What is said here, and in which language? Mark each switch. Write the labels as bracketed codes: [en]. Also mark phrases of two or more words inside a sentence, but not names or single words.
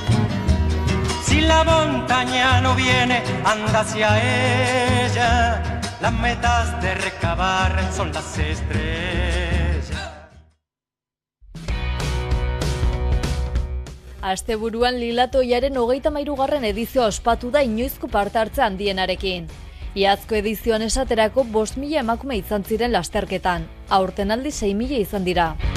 [es] La montaña no viene, anda hacia ella, las metas de recabar son las estrellas. [eu] Asteburuan Lilatoiaren 33. edizioa ospatu da inoizko parte hartze handienarekin. Iazko edizioan esaterako 5.000 emakume izan ziren lasterketan, aurten aldi 6.000 izan dira.